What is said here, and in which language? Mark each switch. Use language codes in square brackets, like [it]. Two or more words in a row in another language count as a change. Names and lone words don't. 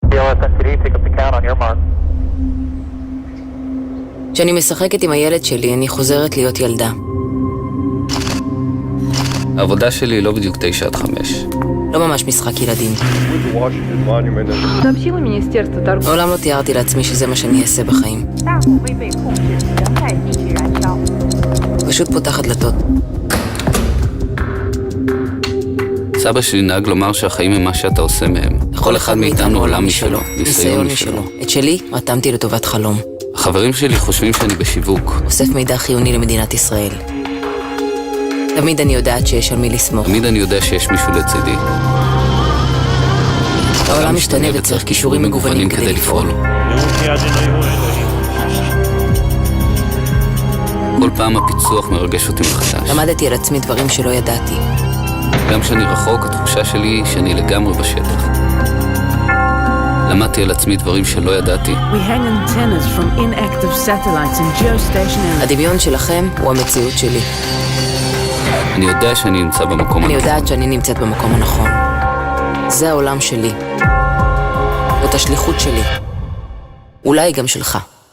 [he] כשאני משחקת עם הילד שלי, אני חוזרת להיות ילדה. העבודה שלי היא לא בדיוק 9 עד 5. לא ממש משחק ילדים. [ru] сообщило Министерство торговли. [he] מעולם לא תיארתי לעצמי שזה מה שאני אעשה בחיים. [zh] 大火未被控制，仍在继续燃烧。 [he] פשוט פותחת דלתות. סבא שלי נהג לומר שהחיים הם מה שאתה עושה מהם. כל אחד מאיתנו עולם משלו, ניסיון משלו. את שלי רתמתי לטובת חלום. החברים שלי חושבים שאני בשיווק. אוסף מידע חיוני למדינת ישראל. תמיד אני יודעת שיש על מי לסמוך. תמיד אני יודע שיש מישהו לצידי. העולם משתנה וצריך כישורים מגוונים כדי לפעול. כל פעם הפיצוח מרגש אותי מחדש. למדתי על עצמי דברים שלא ידעתי. גם כשאני רחוק, התחושה שלי היא שאני לגמרי בשטח. למדתי על עצמי דברים שלא ידעתי. [en] We hang antennas from inactive satellites in geostationary. [he] הדמיון שלכם הוא המציאות שלי. אני יודע שאני נמצא במקום אני הנכון. יודעת שאני נמצאת במקום הנכון. זה העולם שלי. זאת השליחות שלי. אולי גם שלך.